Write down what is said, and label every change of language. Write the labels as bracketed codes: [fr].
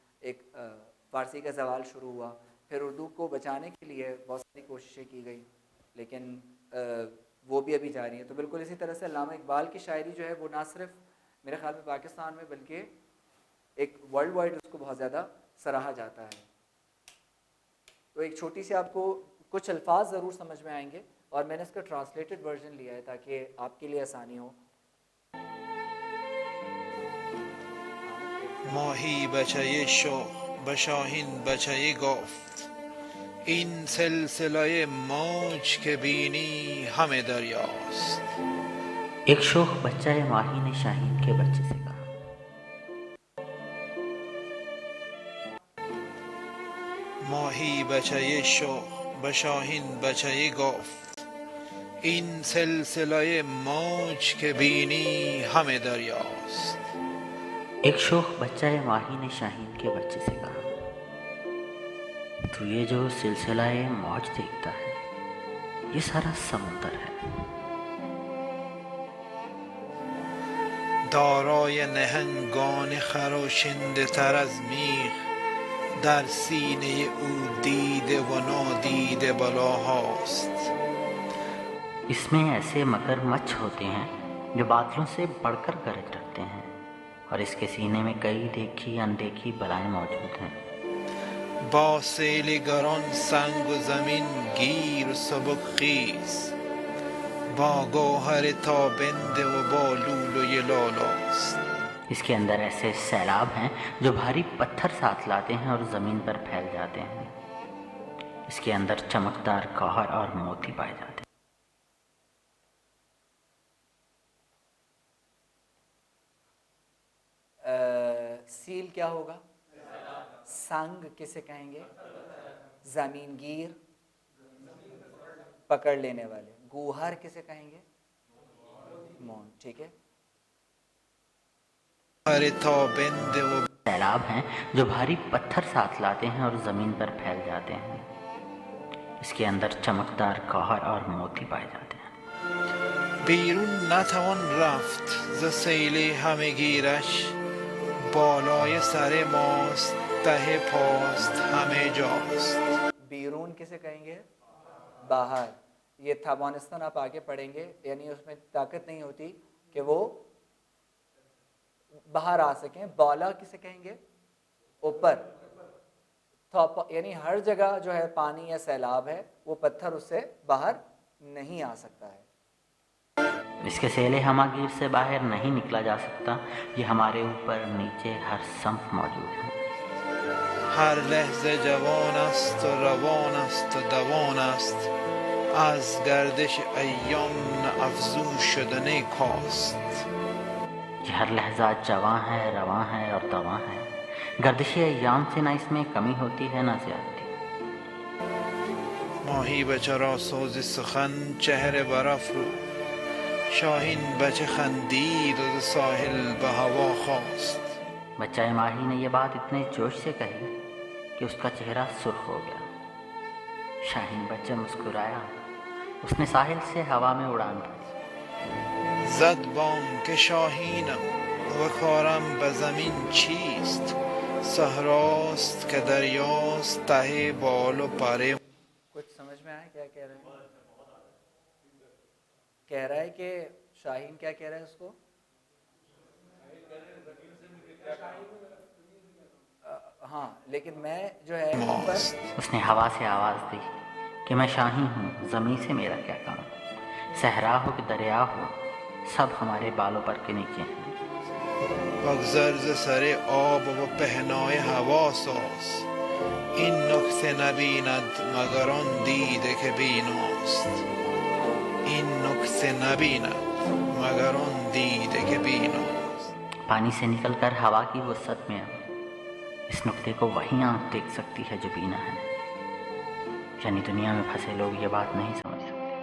[ur] ایک فارسی کا زوال شروع ہوا, پھر اردو کو بچانے کے لیے بہت ساری کوششیں کی گئی, لیکن وہ بھی ابھی جاری ہیں. تو بالکل اسی طرح سے علامہ اقبال کی شاعری جو ہے وہ نہ صرف میرے خیال میں پاکستان میں بلکہ ایک ورلڈ وائڈ اس کو بہت زیادہ سراہا جاتا ہے. تو ایک چھوٹی سی آپ کو کچھ الفاظ ضرور سمجھ میں آئیں گے, اور میں نے اس کا ٹرانسلیٹڈ ورژن لیا ہے تاکہ آپ کے لیے آسانی ہو. [fa] ماهی بچه شاه به شاهین بچه گفت این سلسله موج که بینی همه دریاست. [ur] ایک شوخ بچہ ماہی نے شاہین کے بچے سے کہا, [fa] ماهی بچه شاه به شاهین بچه گفت این سلسله موج که بینی همه دریاست. [ur] ایک شوخ بچہ ماہی نے شاہین کے بچے سے کہا, تو یہ جو سلسلہ موج دیکھتا ہے یہ سارا سمندر ہے. [fa] دارای نهنگان خراشنده تر از میغ در سینه او دیده و نادیده بلاهاست. [ur] اس میں ایسے مگر مچھ ہوتے ہیں جو بادلوں سے بڑھ کر گرج رکھتے ہیں, اور اس کے سینے میں کئی دیکھی اندیکھی بلائیں موجود ہیں. [fa] با سیل گران سنگ و زمین گیر و سبک خیز با گوهر تابنده و با لولوی لالاست. [ur] اس کے اندر ایسے سیلاب ہیں جو بھاری پتھر ساتھ لاتے ہیں اور زمین پر پھیل جاتے ہیں. اس کے اندر چمکدار گوہر اور موتی پائے جاتے ہیں. سیل کیا ہوگا؟ سنگ کسے کہیں گے؟ زمین گیر پکڑ لینے والے. گوہر کسے کہیں گے؟ مون. ٹھیک ہے. سیلاب ہیں جو بھاری پتھر ساتھ لاتے ہیں اور زمین پر پھیل جاتے ہیں. اس کے اندر چمکدار گوہر اور موتی پائے جاتے ہیں. [fa] بیرون نتوان رفت ز سیل همهگیرش بالای سر ماست ته پاست همه جاست. [ur] بیرون کسے کہیں گے؟ باہر. یہ توانستان آپ آگے پڑھیں گے، یعنی اس میں طاقت نہیں ہوتی کہ وہ باہر آ سکیں. بالا کسے کہیں گے؟ اوپر. یعنی ہر جگہ جو ہے پانی یا سیلاب ہے وہ پتھر اس سے باہر نہیں آ سکتا ہے. اس کے سیل ہماگیر سے باہر نہیں نکلا جا سکتا. یہ ہمارے اوپر نیچے ہر سمت موجود ہے. [fa] هر لحظه جوان است و روان است و دوان است از گردش ایام نه افزون شده نه کاست. [ur] یہ ہر لحظہ جواں ہے، رواں ہے اور دواں ہے. گردش ایام سے نہ اس میں کمی ہوتی ہے نہ زیادتی. [fa] ماهی بچه را سوز سخن چهره برافروخت شاهین بچه خندید و ز ساحل به هوا خواست. [ur] بچہ ماہی نے یہ بات اتنے جوش سے کہی کہ اس کا چہرہ سرخ ہو گیا. شاہین بچہ مسکرایا، اس نے ساحل سے ہوا میں اڑان بھری. [fa] زد بام که شاهینم و کارم به زمین چیست صحراست که دریاست ته بال و پر. [ur] کچھ سمجھ میں آیا کیا کہہ رہے ہیں؟ کہہ رہا ہے کہ شاہین کیا کہہ رہا ہے اس کو؟ ہاں، لیکن میں جو ہے اس نے ہوا سے آواز دی کہ میں شاہین ہوں، زمین سے میرا کیا کام. صحرا ہو کہ دریا ہو، سب ہمارے بالوں پر کے نیچے ہیں. [fa] بگذر ز سر آب و پهنای حواساس این نکته نبیند مگر آن دیده که بیناست. این نکته نبیند مگر آن دیده که بیناست. [ur] پانی سے نکل کر ہوا کی وسعت میں آ. اس نقطے کو وہی آنکھ دیکھ سکتی ہے جو بینا ہے. یعنی دنیا میں پھنسے لوگ یہ بات نہیں سمجھ سکتے.